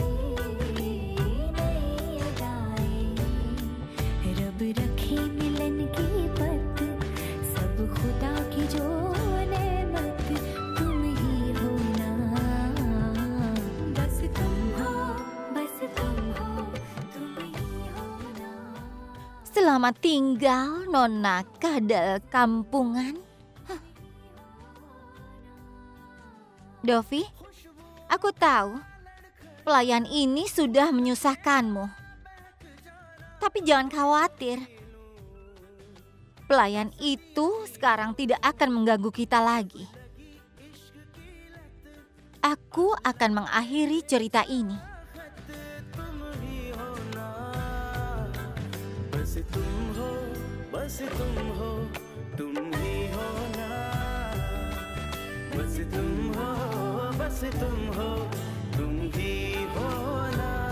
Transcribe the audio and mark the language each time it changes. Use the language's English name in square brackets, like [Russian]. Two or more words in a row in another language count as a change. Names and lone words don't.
[Hindi] नई अदाएं, रब रखे मिलन की पत, सब खुदा की जो नेमत, तुम ही हो ना, बस तुम हो, बस तुम हो, तुम ही हो ना। [Indonesian] Selamat tinggal, Nona Kadal Kampungan. Dovi, aku tahu pelayan ini sudah menyusahkanmu. Tapi jangan khawatir. Pelayan itu sekarang tidak akan mengganggu kita lagi. Aku akan mengakhiri cerita ini. [Hindi] बस तुम हो, बस तुम हो, तुम ही हो ना, बस तुम हो, बस तुम हो, तुम ही हो ना।